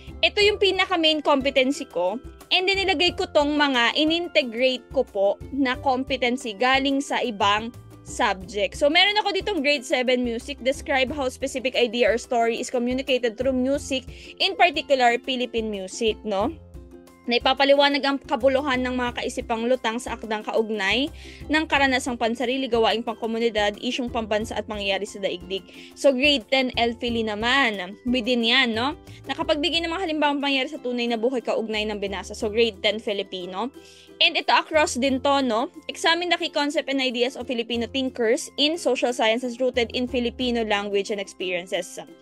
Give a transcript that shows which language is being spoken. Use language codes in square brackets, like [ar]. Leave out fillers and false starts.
[tl] Ito yung pinaka-main competency ko. [en] And then, [tl] nilagay ko tong mga in-integrate ko po na competency galing sa ibang subject. So, meron ako ditong grade 7 music. [en] Describe how specific idea or story is communicated through music, in particular, Philippine music, no? [tl] Na ipapaliwanag ang kabuluhan ng mga kaisipang lutang sa akdang kaugnay ng karanasang pansarili, gawaing pangkomunidad, isyong pambansa at mangyayari sa daigdig. So, grade 10 LPhilly naman. Within yan, no? Nakapagbigay ng mga halimbawang pangyayari sa tunay na buhay kaugnay ng binasa. So, grade 10 Filipino. And ito across din to, no? [en] Examine the key concept and ideas of Filipino thinkers in social sciences rooted in Filipino language and experiences.